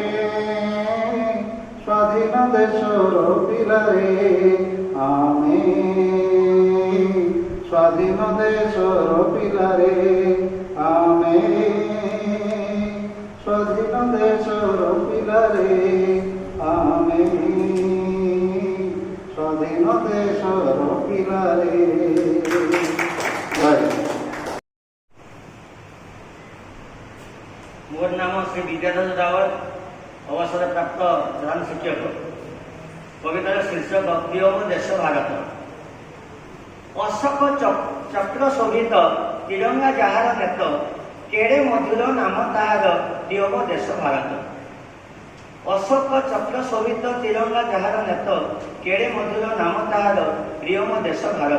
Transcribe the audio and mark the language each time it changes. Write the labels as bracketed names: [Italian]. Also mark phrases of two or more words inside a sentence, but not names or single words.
[Odia] ସ୍ୱାଧୀନ ଦେଶର ପିଲାରେ, ଆମେ ସ୍ୱାଧୀନ ଦେଶର ପିଲାରେ, ଆମେ ସ୍ୱାଧୀନ ଦେଶର ପିଲାରେ, ଆମେ ସ୍ୱାଧୀନ ଦେଶର ପିଲାରେ। ମୋର ନାମ ଶ୍ରୀ ବିଦ୍ୟାଧର ରାଉତ, ଅବସରପ୍ରାପ୍ତ ପ୍ରଧାନ ଶିକ୍ଷକ। କବିତାର ଶୀର୍ଷକ ପ୍ରିୟ ମୋ ଦେଶ ଭାରତ। ଅଶୋକ ଚକ୍ର ଶୋଭିତ ତ୍ରିରଙ୍ଗା ଯାହାର ନେତ, କେଡ଼େ ମଧୁର ନାମ ତାହାର ପ୍ରିୟ ମୋ ଦେଶ ଭାରତ। ଅଶୋକ ଚକ୍ର ଶୋଭିତ ତ୍ରିରଙ୍ଗା ଯାହାର ନେତ, କେଡ଼େ ମଧୁର ନାମ ତାହାର ପ୍ରିୟ ମୋ ଦେଶ ଭାରତ।